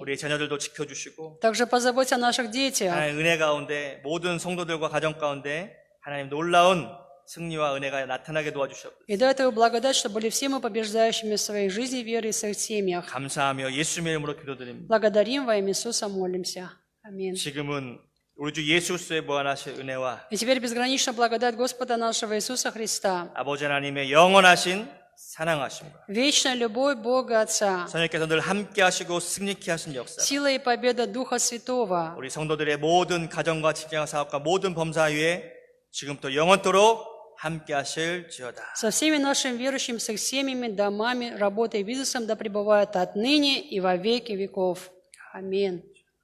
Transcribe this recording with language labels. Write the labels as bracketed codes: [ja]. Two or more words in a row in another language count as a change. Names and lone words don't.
[ko] 우리 자녀들도 지켜주시고 [ru] Также позаботься о наших детях. [ko] 하나님 은혜 가운데 모든 성도들과 가정 가운데 하나님 놀라운 승리와 은혜가 나타나게 도와주시옵소서. [ru] И дай Твою благодать, чтобы были все мы побеждающими в своей жизни, вере и в своих семьях. [ko] 감사하며 예수님의 이름으로 기도드립니다. [ru] Благодарим во имя Иисуса, молимся. Аминь. [ko] 지금은 우리 주 예수 그리스도의 무한하신 은혜와 [ru] И теперь безграничная благодать Господа нашего Иисуса Христа, [ko] 아버지 하나님의 영원하신 사랑하심과 [ru] вечная любовь Бога Отца, [ko] 성령께서 늘 함께 하시고 승리케 하신 역사 [ru] сила и победа Духа Святого [ko] 우리 성도들의 모든 가정과 직장과 사업과 모든 범사 위에 지금부터 영원토록 함께 하실지어다. [ru] со всеми нашими верующими, с их семьями, домами, работой и бизнесом да пребывает отныне и во веки веков. Аминь.